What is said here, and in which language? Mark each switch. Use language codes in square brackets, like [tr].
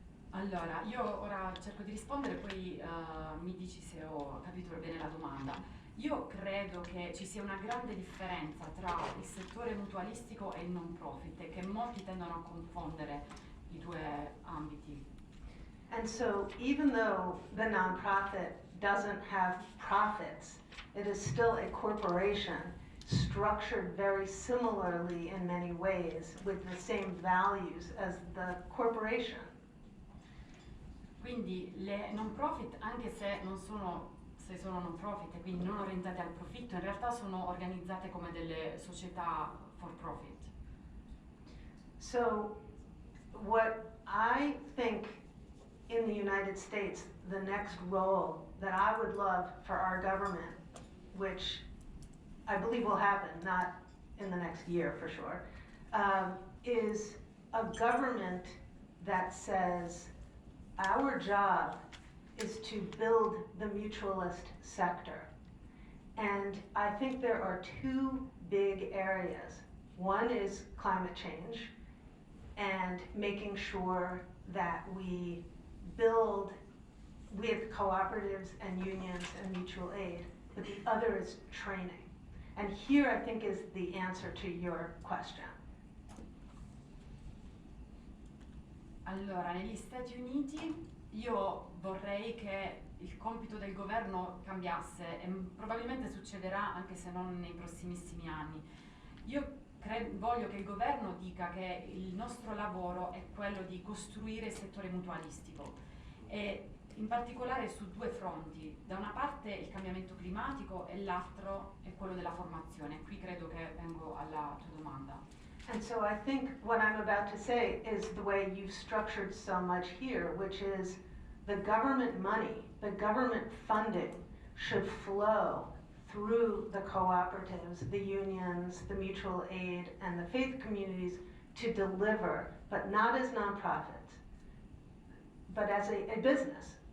[it] Allora, io ora cerco di rispondere, poi mi dici se ho capito bene la domanda. Io credo che ci sia una grande differenza tra il settore mutualistico e il non profit e che molti tendono a confondere i due ambiti. [en] And so even though the nonprofit doesn't have profits, it is still a corporation structured very similarly in many ways with the same values as the corporation. [it] Quindi le non profit, anche se sono non profit e quindi non orientate al profitto, in realtà sono organizzate come delle società for profit. [en] So what I think in the United States, the next role that I would love for our government, which I believe will happen, not in the next year for sure, is a government that says our job is to build the mutualist sector. And I think there are two big areas. One is climate change and making sure that we build with cooperatives and unions and mutual aid, but the other is training. And here I think is the answer to your question. [it] Allora, negli Stati Uniti io vorrei che il compito del governo cambiasse e probabilmente succederà anche se non nei prossimissimi anni. Io voglio che il governo dica che il nostro lavoro è quello di costruire il settore mutualistico e in particolare su due fronti. Da una parte il cambiamento climatico e l'altro è quello della formazione. Qui credo che vengo alla tua domanda. [en] And so I think what I'm about to say is the way you've structured so much here, which is the government money, the government funding should flow through the cooperatives, the unions, the mutual aid, and the faith communities to deliver, but not as nonprofits, but as a business.